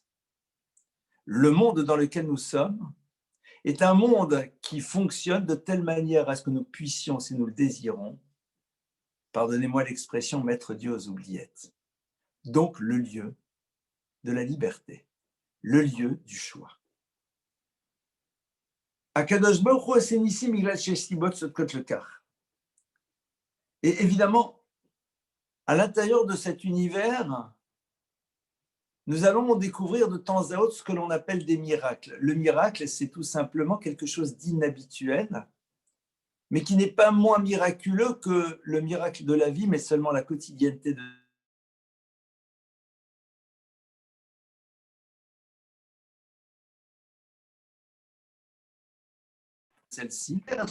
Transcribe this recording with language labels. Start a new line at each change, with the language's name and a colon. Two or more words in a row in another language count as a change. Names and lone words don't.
French: Le monde dans lequel nous sommes est un monde qui fonctionne de telle manière à ce que nous puissions, si nous le désirons, pardonnez-moi l'expression, mettre Dieu aux oubliettes. Donc le lieu de la liberté, le lieu du choix.
Hebrew: הקדוש ברוך הוא עושה ניסים בגלל שיש סיבות שותקות לכך.
French: Et évidemment, à l'intérieur de cet univers, nous allons découvrir de temps à autre ce que l'on appelle des miracles. Le miracle, c'est tout simplement quelque chose d'inhabituel, mais qui n'est pas moins miraculeux que le miracle de la vie, mais seulement la quotidienneté de celle-ci.